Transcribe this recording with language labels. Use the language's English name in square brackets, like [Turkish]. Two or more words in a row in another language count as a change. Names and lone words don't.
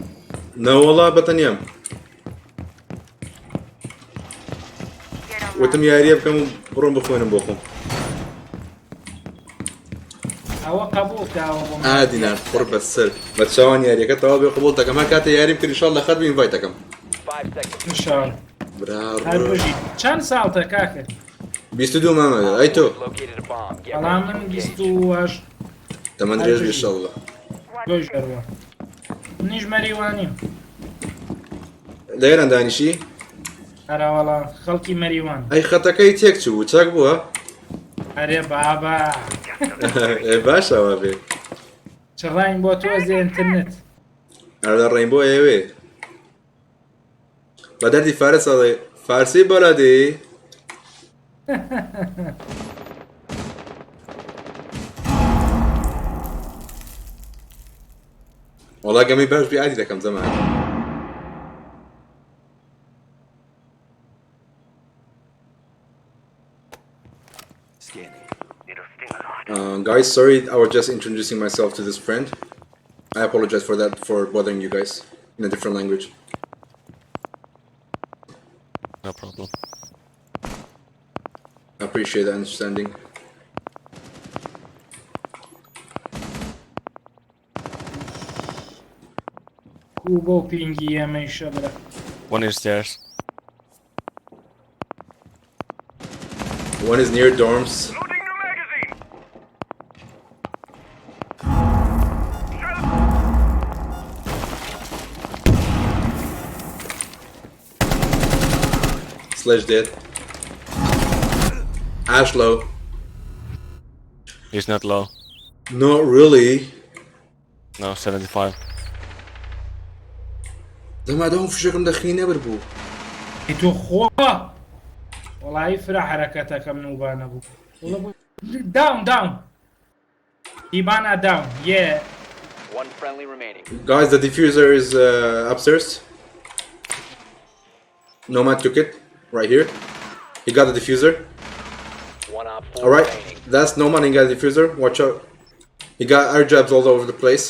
[Central Kurdish] نەوەڵا بەتەنیام وتم یاریە بکەم و بڕۆم بخوێنم بۆ خۆم ئەوە قبول کاوە بۆ ئادینان پڕ بەسەر بە چاوان یاریەکە تەوا بێ قبول دەکەم هەر کاتە یاریم کرد ئینشاڵڵا خەت بین ڤایت دەکەم [English] 5 seconds. [Central Kurdish] انشاءڵ هەر بژیت چەند ساڵتە کاکە 22 مامە ئەی تۆ [English] Located a bomb. Get [Central Kurdish] بەڵام [English] ready to [Central Kurdish] من [English] engage. [Central Kurdish] 28 تەمەند درێژ ئینشاڵڵا گۆی ژەروە منیش مەریوانیم لێران دانیشی هەراوەڵا خەڵکی مەریوان ئەی خەتەکەی تێک چوو چاک بووە هەرێ بابا باشەوە بێ چڕاین بۆ تۆ زێ ئینترنێت ئەردا ڕێین بۆ ئێوێ بە دەردی فارس ئەڵێ فارسی بەڵادێ وەڵا گەمەی باش بی عادی دەکەم زەمان [English] guys, sorry, I was just introducing myself to this friend. I apologize for that, for bothering you guys in a different language. No problem. I appreciate the understanding. [Central Kurdish] و بۆ پینگی ئەمەی شەبرە [English] One is stairs. One is near dorms. Loading new magazine. Slash dead. Ash low. He's not low. Not really. No, 75. [Central Kurdish] دەما دەم فشەکەم دەخی نەبەر بوو. ئی تۆ خۆ وەڵایی فرا حرەکەتەکەم نوبانە بوو داون دیبانە داون یە [English] One friendly remaining. Guys, the diffuser is upstairs. Nomad took it right here. He got the diffuser. One op 4 All right, remaining. that's Nomad. He got the diffuser. Watch out. He got air jabs all over the place.